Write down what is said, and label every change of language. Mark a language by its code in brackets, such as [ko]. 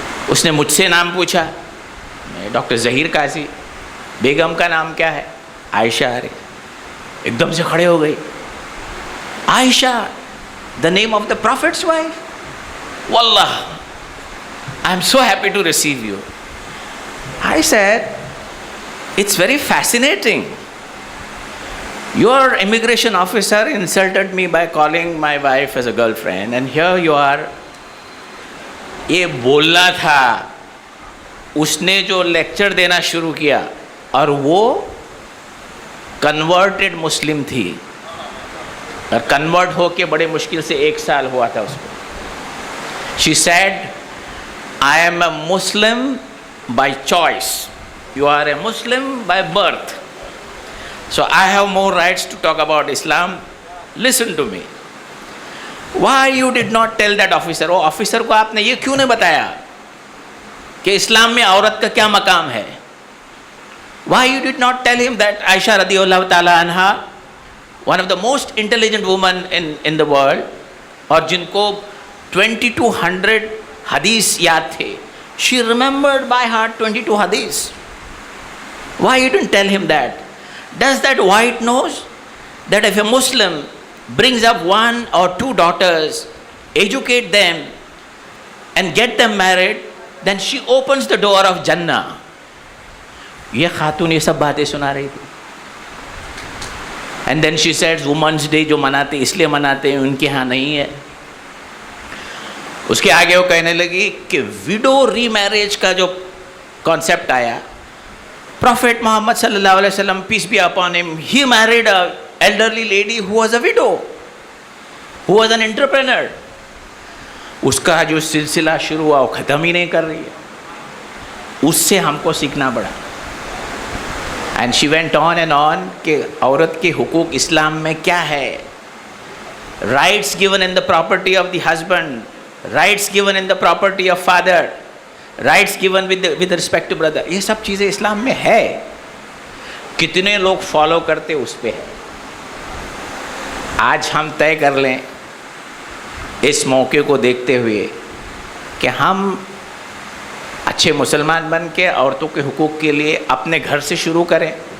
[hi] उसने मुझसे नाम पूछा, मैं डॉक्टर ज़हीर काजी। बेगम का नाम क्या है? आयशा। अरे एकदम से खड़े हो गई। [en] Ayesha, the name of the prophet's wife. वल्लाह, I am so happy to receive you. I said, it's very fascinating. Your immigration officer insulted me by calling my wife as a girlfriend, and here you are. [hi] ये बोलना था, उसने जो lecture देना शुरू किया, और वो कन्वर्टेड मुस्लिम थी, और कन्वर्ट होके बड़े मुश्किल से 1 साल हुआ था उसको. [en] She said, I am a Muslim by choice. You are a Muslim by birth. So I have more rights to talk about Islam. Listen to me. Why you did not tell that officer? [hi] वो officer को आपने ये क्यों नहीं बताया कि इस्लाम में औरत का क्या मकाम है? [en] Why you did not tell him that Aisha radiyallahu ta'ala anha, one of the most intelligent women in the world, [hi] और जिनको 2200 हदीस याद थे, [en] she remembered by heart 22 hadith. Why you didn't tell him that? Does that white knows that if a Muslim brings up 1 or 2 daughters, educate them and get them married, then she opens the door of Jannah? [hi] ये खातून ये सब बातें सुना रही थी. [en] And then she said, [hi] Women's Day जो मनाते इसलिए मनाते हैं, उनके यहाँ नहीं है. उसके आगे वो कहने लगी कि विडो रीमैरिज का जो कॉन्सेप्ट आया, [en] Prophet Muhammad sallallahu alaihi wasallam, peace be upon him, he married a elderly lady who was a widow, who was an entrepreneur. [hi] उसका जो सिलसिला शुरू हुआ वो ख़त्म ही नहीं कर रही है. उससे हमको सीखना पड़ा. [en] And she went on and on [hi] कि औरत के हुकूक इस्लाम में क्या है. [en] Rights given in the property of the husband, rights given in the property of father, rights given with respect to brother, [hi] ये सब चीज़ें इस्लाम में है. कितने लोग फॉलो करते उस पर है. आज हम तय कर लें इस मौके को देखते हुए कि हम अच्छे मुसलमान बन के औरतों के हुकूक के लिए अपने घर से शुरू करें.